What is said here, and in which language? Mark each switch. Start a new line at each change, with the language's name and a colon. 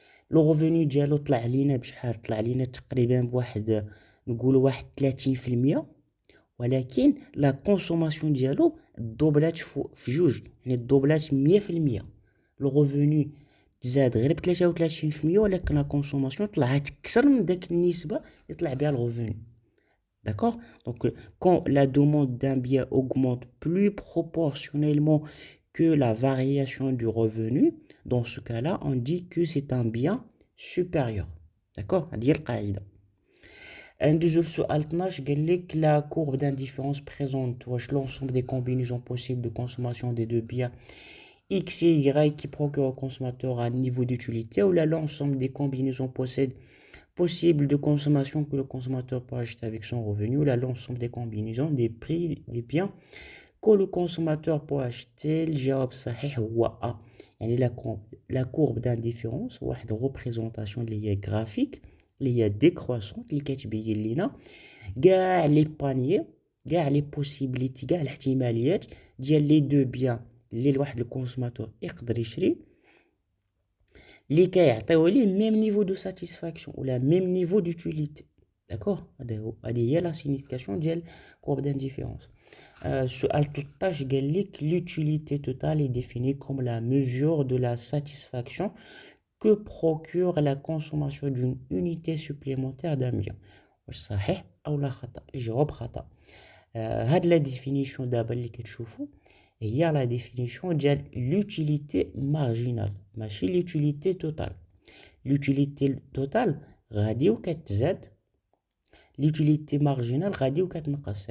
Arabic: لو ريفوني ديالو طلع لينا بشحال؟ طلع لينا تقريبا بواحد نقولوا واحد 30%، ولكن لا كونسوماسيون ديالو دوبلات في جوج، يعني دوبلات 100%. لو ريفوني تزاد غير ب 33%، ولكن لا كونسوماسيون طلعت اكثر من داك النسبه اللي طلع بها الريفوني.
French: D'accord? Donc, quand la demande d'un bien augmente plus proportionnellement que la variation du revenu, dans ce cas-là, on dit que c'est un bien supérieur.
Arabic: D'accord? هذه هي القاعدة. ندوزو للسؤال 12. قال لك
French: la courbe d'indifférence présente
Arabic: واش
French: l'ensemble des combinaisons possibles de consommation des deux biens X et Y qui procurent au consommateur un niveau d'utilité, ou là l'ensemble des combinaisons possibles de consommation que le consommateur peut acheter avec son revenu, ou là l'ensemble des combinaisons des prix des biens que le consommateur peut acheter.
Arabic: الجواب الصحيح هو A. يعني la courbe d'indifférence واحد représentation اللي هي graphique اللي هي décroissante اللي كتبين لينا كاع لي بانيي، كاع لي بوسيبيليتي، كاع الاحتماليات ديال لي دو بيان اللي واحد الكونسوماتور يقدر يشري اللي كيعطيو ليه ميم نيفو دو ساتيسفاكسيون ولا ميم نيفو دوتيليتي. داكوغ هذه هي لا سيغنيفيكاسيون ديال كورب دانديفيرونس. السؤال 13 قال لك
French: l'utilité totale est définie comme la mesure de la satisfaction que procure la consommation d'une unité supplémentaire d'un bien.
Arabic: واش صحيح او لا خطا؟ الجواب خطا. هاد لا ديفينيسيون دابا اللي كتشوفوا هي لا ديفينيسيون ديال l'utilité marginale ماشي l'utilité totale. l'utilité totale غادي وكتزاد، l'utilité marginale غادي وكتنقص.